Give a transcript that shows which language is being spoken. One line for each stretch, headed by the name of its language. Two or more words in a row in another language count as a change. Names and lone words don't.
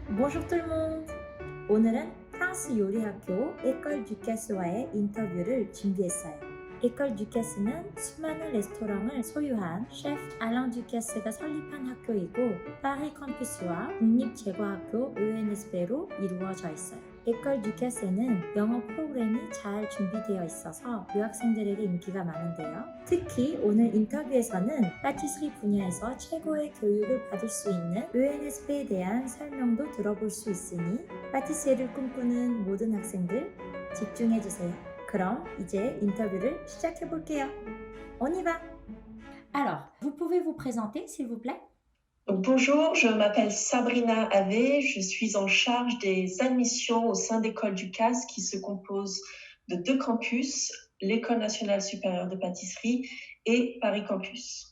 French: Bonjour tout le monde!
Korean: 오늘은 프랑스 요리 학교 에컬 듀케스와의 인터뷰를 준비했어요. 에컬 듀케스는 수많은 레스토랑을 소유한 셰프 알랑 듀케스가 설립한 학교이고 파리 캠퍼스와 국립제과학교 ENSP로 이루어져 있어요. 에컬 듀케스는 영어 프로그램이 잘 준비되어 있어서 유학생들에게 인기가 많은데요. 특히 오늘 인터뷰에서는 파티스리 분야에서 최고의 교육을 받을 수 있는 ENSP에 대한 설명도 들어볼 수 있으니 파티시에를 꿈꾸는 모든 학생들 집중해주세요. 그럼 이제 인터뷰를 시작해볼게요.
French: On y va! Alors, vous pouvez vous présenter s'il vous plaît? Donc, bonjour, je m'appelle Sabrina Ave, je suis en charge des admissions au sein d'École du CAS qui se compose de 2 campus, l'École nationale supérieure de pâtisserie et Paris Campus.